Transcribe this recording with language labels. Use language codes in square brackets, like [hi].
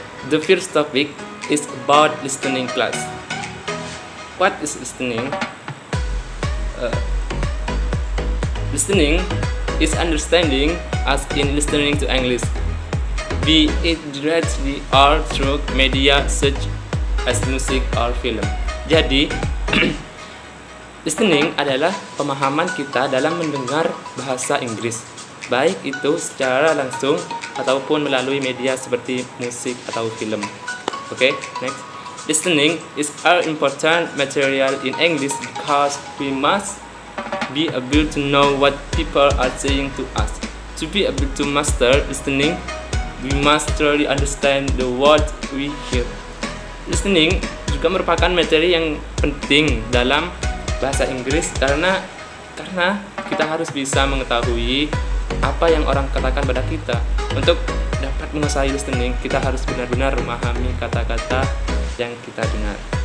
[en] The first topic is about listening class. What is listening? Listening is understanding, as in listening to English, be it directly or through media such as music or film. [id] Jadi, listening adalah pemahaman kita dalam mendengar bahasa Inggris, baik itu secara langsung ataupun melalui media seperti musik atau film. [en] Okay, next. Listening is an important material in English because we must be able to know what people are saying to us. To be able to master listening, we must truly understand the words we hear. [id] Listening juga merupakan materi yang penting dalam bahasa Inggris karena kita harus bisa mengetahui apa yang orang katakan pada kita. Untuk dapat menguasai listening, kita harus benar-benar memahami kata-kata yang kita dengar.